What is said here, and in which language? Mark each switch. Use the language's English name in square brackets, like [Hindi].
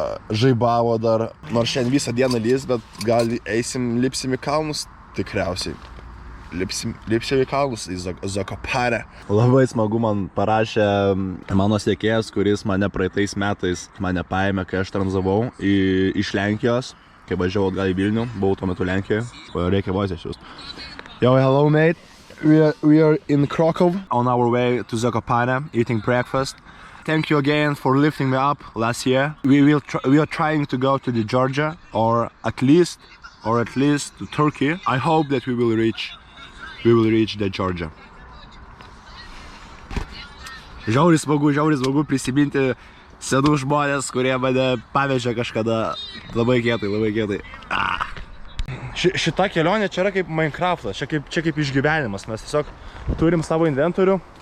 [Lithuanian] Žaibavo dar. Nors šiandien visą dieną lys, bet gal lipsim į kalnus tikriausiai. Lipsim į kalnus, į Zakopanę. Labai smagu man parašė mano sekėjas, kuris mane praeitais metais mane paėmė, kai aš tranzavau iš Lenkijos. Kai važiavau atgal į Vilnių, buvau tuo metu Lenkijoje. Reikia vozę siūst. [English] Yo, hello mate. We are in Krakow on our way to Zakopane, eating breakfast. Thank you again for lifting me up last year. We are trying to go to the Georgia or at least to Turkey. I hope that we will reach the Georgia. [Lithuanian] Žiauriai smagu prisiminti senų žmonės, kurie mane pavežė kažkada labai kietai. Šita kelionė čia yra kaip Minecraftas, čia kaip išgyvenimas, mes tiesiog turim savo inventorių.